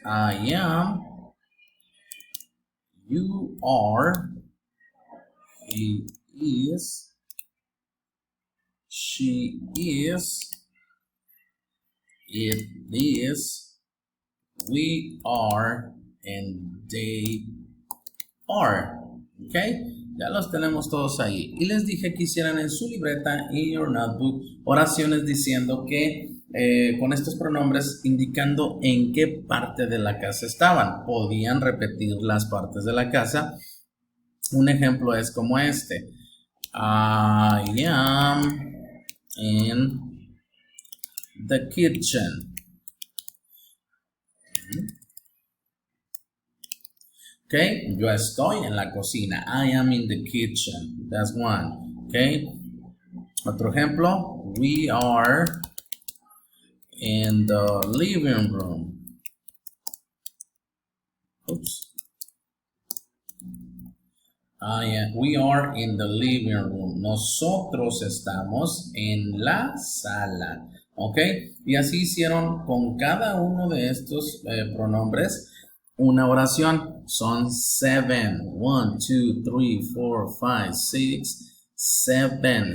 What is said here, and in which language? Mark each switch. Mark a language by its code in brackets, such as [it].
[en] I am, you are, he is, she is, it is, we are, and they are. ¿Ok? [es] Ya los tenemos todos ahí. Y les dije que hicieran en su libreta, [en] in your notebook, [es] oraciones diciendo que con estos pronombres indicando en qué parte de la casa estaban. Podían repetir las partes de la casa. Un ejemplo es como este. [en] I am in the kitchen. [es] Okay, yo estoy en la cocina. [en] I am in the kitchen. That's one. Okay. Otro ejemplo. We are in the living room. Oops. We are in the living room. [es] Nosotros estamos en la sala. Ok. Y así hicieron con cada uno de estos pronombres una oración. Son 7. 1, 2, 3, 4, 5, 6, 7.